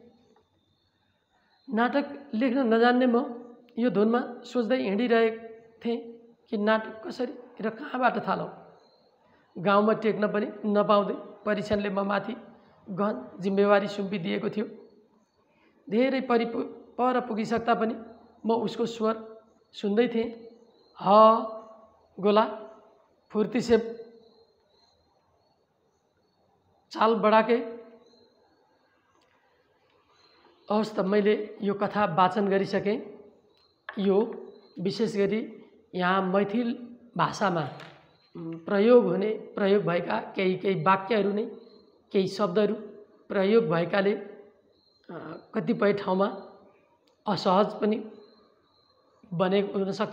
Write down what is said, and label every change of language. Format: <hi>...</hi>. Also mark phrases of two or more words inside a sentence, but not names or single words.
<ne>नाटक लेख्न नजान्ने म यो धुनमा सोच्दै हिँडिरहेको थिएँ कि नाटक कसरी र कहाँबाट थालौँ। गाउँमा टेक्न पनि नपाउँदै परीक्षणले म माथि गहन जिम्मेवारी सुम्पिदिएको थियो। धेरै पर पुगिसक्दा पनि म उसको स्वर सुन्दै थिएँ।</ne> <mai>ह गोला, फुर्ती से चाल बढाके।</mai> <ne>हवस् त, मैले यो कथा वाचन गरिसकेँ। यो विशेष गरी यहाँ मैथिल भाषामा प्रयोग भएका केही वाक्यहरू नै, केही शब्दहरू प्रयोग भएकाले कतिपय ठाउँमा असहज पनि बनेको हुनसक्छ।</ne>